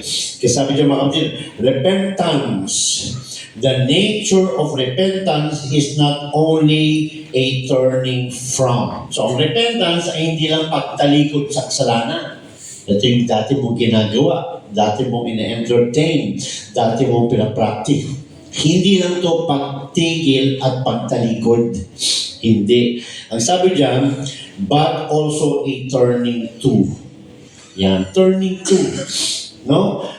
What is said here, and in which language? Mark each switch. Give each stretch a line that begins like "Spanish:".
Filipino: Kasi sabi niyo mga kapatid, repentance.
English: The nature of repentance is not only a turning from.
Filipino: So, ang repentance ay hindi lang pagtalikod sa kasalanan. Ito yung dati mong ginagawa, dati mong ina-entertain, dati mong pinapractice. Hindi lang to pagtigil at pagtalikod. Hindi. Ang sabi diyan,
English: but also a turning to. Yan, turning to. No?